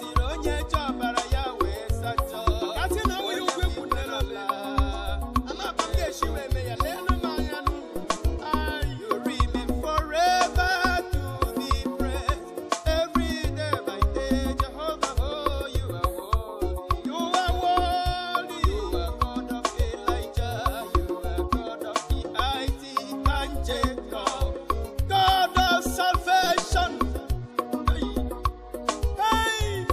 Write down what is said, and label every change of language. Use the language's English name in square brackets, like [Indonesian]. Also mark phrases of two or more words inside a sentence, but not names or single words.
[Igbo] Onye ji ọbara ya wee sachaa. Ka sị na ọ nwere okwu ekwu n'elu ala. Ama m ga-esi wee mee ya, leenụ m anya nụ. [English] You remain forever to be praised. Every day by day, Jehovah, oh, you are worthy. You are worthy. You are God of Elijah. You are God of the Isaac and Jacob. God of salvation. Hey. Hey.